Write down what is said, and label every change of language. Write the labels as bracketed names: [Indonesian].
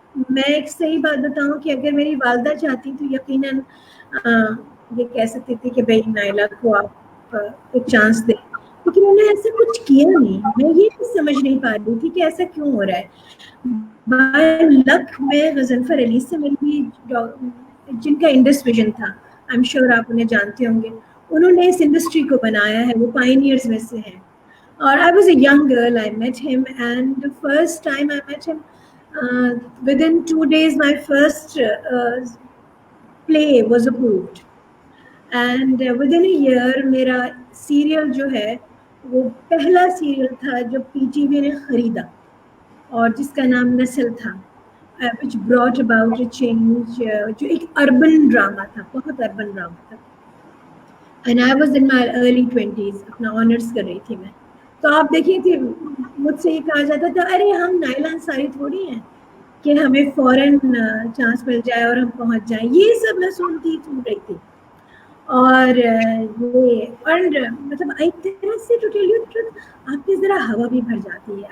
[Urdu] میں ایک صحیح بات بتاؤں کہ اگر میری والدہ چاہتی تو یقیناً یہ کہہ سکتی تھی کہ بھائی نائلہ کو آپ ایک چانس دیں، لیکن انہوں نے ایسا کچھ کیا نہیں. میں یہ سمجھ نہیں پا رہی تھی کہ ایسا کیوں ہو رہا ہے. [English] by luck [Urdu] میں غضنفر علی سے ملی، جن کا انڈس ویژن تھا، [English] I am sure [Urdu] آپ انہیں جانتے ہوں گے. انہوں نے اس انڈسٹری کو بنایا ہے، وہ پائنیئرز میں سے ہیں. اور [English] I was a young girl, I met him, and the first time I met him, within 2 days my first play was approved. And within a year [Urdu] میرا سیریل جو ہے وہ پہلا سیریل تھا جو پی ٹی وی نے خریدا اور جس کا نام نسل تھا، [English] which brought about a change، [Urdu] جو ایک اربن ڈراما تھا، بہت اربن ڈراما تھا. [English] And I was in my early 20s، [Urdu] اپنا آنرس کر رہی تھی میں. تو آپ دیکھیے کہ مجھ سے یہ کہا جاتا تھا ارے ہم نائلہ انصاری تھوڑی ہیں کہ ہمیں فوراً چانس مل جائے اور ہم پہنچ جائیں. یہ سب میں سنتی ٹوٹ رہی تھی. اور یہ اور مطلب ایک طرح سے [English] to tell you truth [Urdu] آپ کی ذرا ہوا بھی بھر جاتی ہے.